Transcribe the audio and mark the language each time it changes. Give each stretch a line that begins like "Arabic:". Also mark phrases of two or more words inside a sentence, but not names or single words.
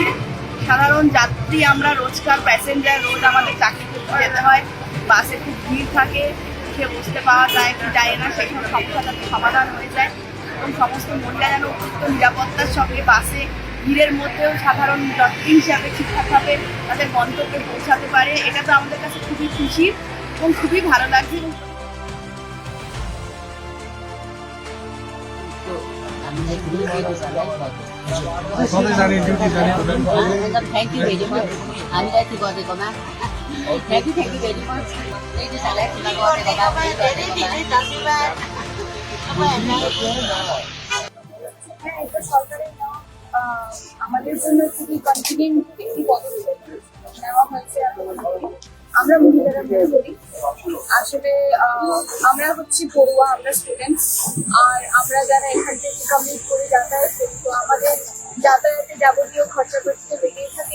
Bangla: সাধারণ যাত্রী আমরা, রোজকার প্যাসেঞ্জার, রোজ আমাদের চাকরি করতে যেতে হয়, বাসে খুব ভিড় থাকে, উঠে বসতে পাওয়া যায় কি যায় না, সেই সব সমস্যা যাতে সমাধান হয়ে যায় এবং সমস্ত মহিলা যেন উপযুক্ত নিরাপত্তার সঙ্গে বাসে ভিড়ের মধ্যেও সাধারণ যাত্রী হিসাবে ঠিকঠাকভাবে তাদের গন্তব্যে পৌঁছাতে পারে, এটা তো আমাদের কাছে খুবই খুশির এবং খুবই ভালো লাগছে।
English: Thank you very much.
Nepali: हामीलाई त्यो गरिदिएकोमा
English: thank you very much.
Nepali: लेडिजहरूलाई खुला गरिदिएकोमा
Bangla: হ্যাঁ, এটা সরকারের নেওয়া, আমাদের জন্য খুবই কনভিনিয়েন্ট একটি পদক্ষেপ নেওয়া হয়েছে। আমরা মহিলারা মনে করি আসলে আমরা হচ্ছে পড়ুয়া, আমরা স্টুডেন্টস, আর আমরা যারা এখান থেকে কমিউট করে যাতায়াত করি, তো আমাদের যাতায়াতে যাবতীয় খরচাপাতি তো বেড়েই থাকে।